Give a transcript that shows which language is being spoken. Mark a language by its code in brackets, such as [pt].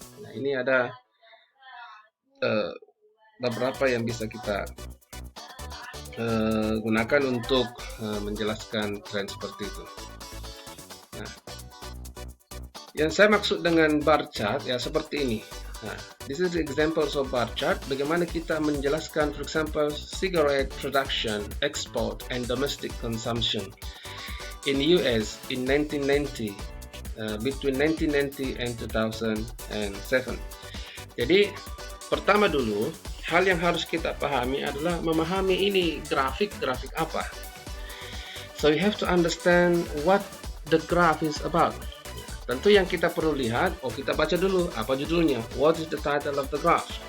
[id] Nah, ini ada beberapa yang bisa kita gunakan untuk menjelaskan tren seperti itu. Nah, yang saya maksud dengan bar chart ya seperti ini. [en] Nah, this is the examples of bar chart. [id] Bagaimana kita menjelaskan, [en] for example, cigarette production, export, and domestic consumption in US in 1990, between 1990 and 2007. [id] Jadi, pertama dulu, hal yang harus kita pahami adalah memahami ini grafik apa. [en] So you have to understand what the graph is about. [id] Tentu yang kita perlu lihat, kita baca dulu apa judulnya. [en] What is the title of the graph?